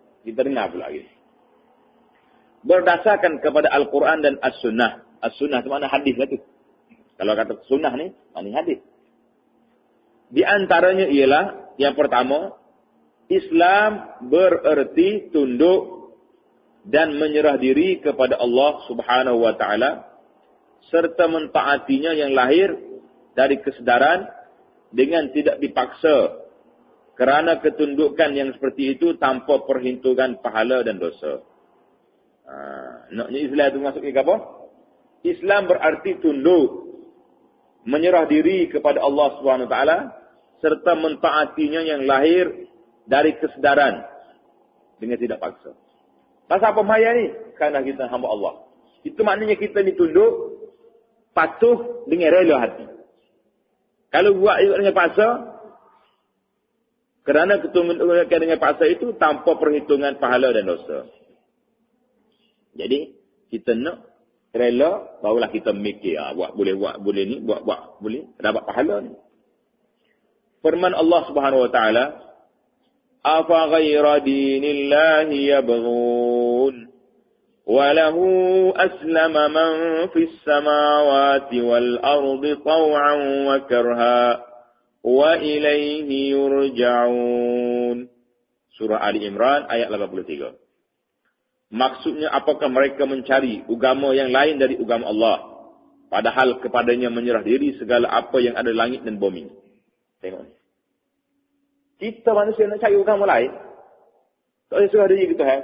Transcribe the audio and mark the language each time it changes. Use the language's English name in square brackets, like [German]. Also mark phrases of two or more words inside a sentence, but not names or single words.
[Malay] Kita dengar pula lagi. Berdasarkan kepada Al-Quran dan As-Sunnah. As-Sunnah itu mana hadis lah tu. Kalau kata sunnah ni, ini hadis. Di antaranya ialah, yang pertama, Islam bererti tunduk dan menyerah diri kepada [Arabic] الله سبحانه وتعالى [Malay] serta mentaatinya yang lahir dari kesedaran dengan tidak dipaksa kerana ketundukan yang seperti itu tanpa perhitungan pahala dan dosa. Naknya Islam itu masuk ke apa? Islam berarti tunduk, menyerah diri kepada [Arabic] الله سبحانه وتعالى [Malay] serta mentaatinya yang lahir dari kesedaran dengan tidak paksa. Pasal apa maya ni? Kerana kita hamba Allah. Itu maknanya kita ni tunduk, patuh dengan rela hati. Kalau buat dengan paksa, kerana ketundukan dengan paksa itu tanpa perhitungan pahala dan dosa. Jadi, kita nak rela, barulah kita mikir, buat boleh ni, buat boleh, dapat pahala ni. [Arabic] Firman الله سبحانه وتعالى, أفغير دين الله يبغون وله أسلم من في السماوات والأرض طوعا وكرها وإليه يرجعون. [Malay] Surah Ali Imran ayat 83. Maksudnya apakah mereka mencari agama yang lain dari agama Allah padahal kepadanya menyerah diri segala apa yang ada langit dan bumi. Tengok ni. Kita manusia nak cari agama lain. Tak boleh suruh diri kita.